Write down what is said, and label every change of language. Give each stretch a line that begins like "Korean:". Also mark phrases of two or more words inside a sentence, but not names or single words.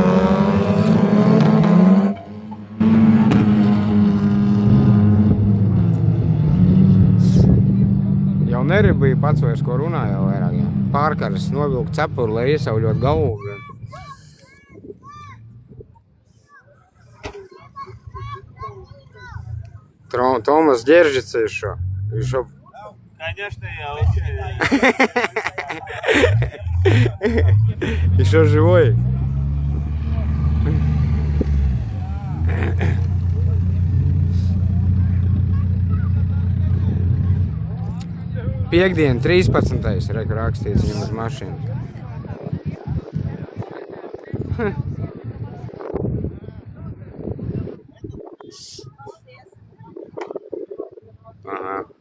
Latvian: Jau nerubīja pats vairs, ko runā jau vairāk. Jā. Pārkaras novilkt cepuru, lai iesauļot galvu. Tomas Ģeržits еще.
Russian: Конечно, я вообще... Еще живой.
Latvian: Piekdien, 13. Reku rakstīts viņam uz mašīnu. Aha.